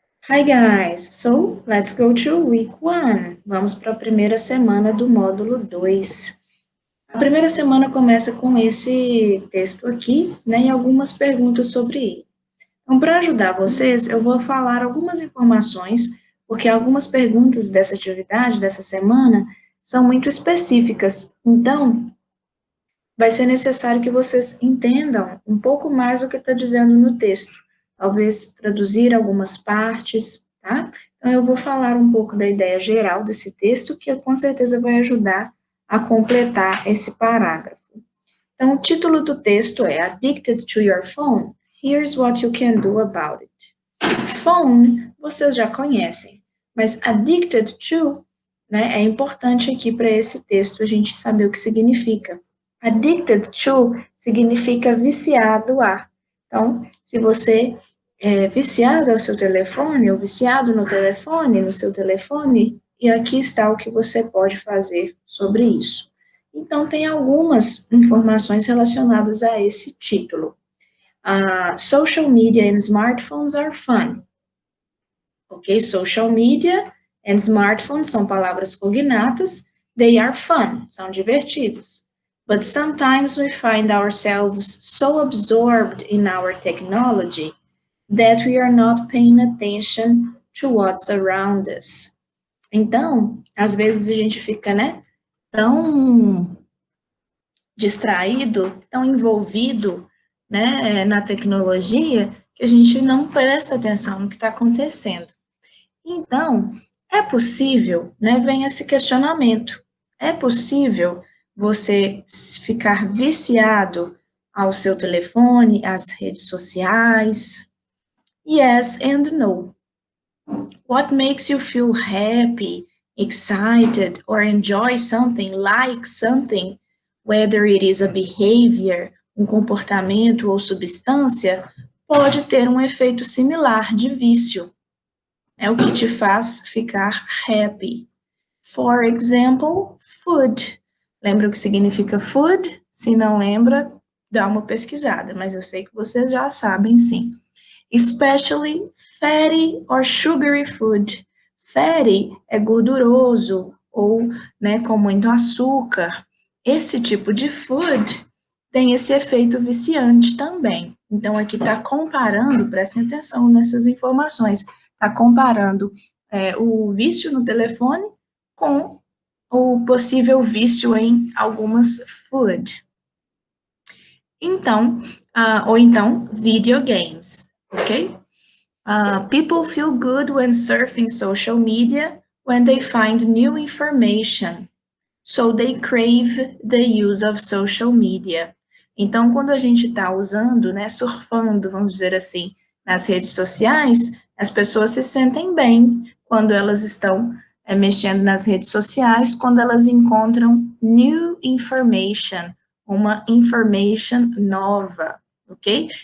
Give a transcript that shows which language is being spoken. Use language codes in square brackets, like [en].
[en] Hi guys, so let's go to week 1. [pt] Vamos para a primeira semana do módulo 2. A primeira semana começa com esse texto aqui, né, e algumas perguntas sobre ele. Então, para ajudar vocês, eu vou falar algumas informações, porque algumas perguntas dessa atividade, dessa semana, são muito específicas. Então, vai ser necessário que vocês entendam um pouco mais do que está dizendo no texto. Talvez traduzir algumas partes, tá? Então, eu vou falar um pouco da ideia geral desse texto, que com certeza vai ajudar a completar esse parágrafo. Então, o título do texto é [en] Addicted to Your Phone? Here's what you can do about it. [pt] Phone, vocês já conhecem, mas addicted to, né, é importante aqui para esse texto a gente saber o que significa. Addicted to significa viciado a. Então, se você é viciado ao seu telefone, ou viciado no telefone, no seu telefone, e aqui está o que você pode fazer sobre isso. Então, tem algumas informações relacionadas a esse título. [en] Social media and smartphones are fun. Ok? Social media and smartphones [pt] são palavras cognatas. [en] They are fun, [pt] são divertidos. [en] But sometimes we find ourselves so absorbed in our technology that we are not paying attention to what's around us. [pt] Então, às vezes a gente fica, né, tão distraído, tão envolvido, né, na tecnologia, que a gente não presta atenção no que está acontecendo. Então, é possível, né, vem esse questionamento, é possível você ficar viciado ao seu telefone, às redes sociais? [en] Yes and no. What makes you feel happy, excited, or enjoy something, like something, whether it is a behavior, [pt] um comportamento ou substância, pode ter um efeito similar de vício. É o que te faz ficar happy. [en] For example, food. [pt] Lembra o que significa food? Se não lembra, dá uma pesquisada, mas eu sei que vocês já sabem sim. [en] Especially fatty or sugary food. [pt] Fatty é gorduroso ou, né, com muito açúcar. Esse tipo de food tem esse efeito viciante também. Então, aqui está comparando, prestem atenção nessas informações, está comparando o vício no telefone com o possível vício em algumas food. Então, ou então, videogames, ok? [en] People feel good when surfing social media when they find new information. So they crave the use of social media. [pt] Então, quando a gente está usando, né, surfando, vamos dizer assim, nas redes sociais, as pessoas se sentem bem quando elas estão mexendo nas redes sociais, quando elas encontram [en] new information, [pt] uma information nova, ok?